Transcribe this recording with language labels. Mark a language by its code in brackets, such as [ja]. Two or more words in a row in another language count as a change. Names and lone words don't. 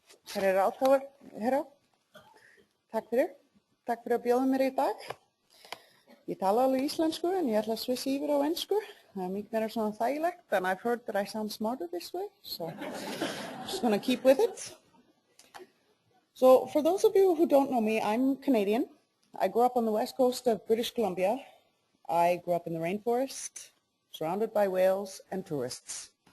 [is] Herra ráðgjafar, herra, takk fyrir að bjóða mér í dag. Ég tala alveg íslensku en ég ætla að svissa yfir á ensku. Það er mikið meira svona þægilegt [en] and I've heard that I sound smarter this way, so I'm just going to keep with it. So for those of you who don't know me, I'm Canadian. I grew up on the west coast of British Columbia. I grew up in the rainforest, surrounded by whales and tourists.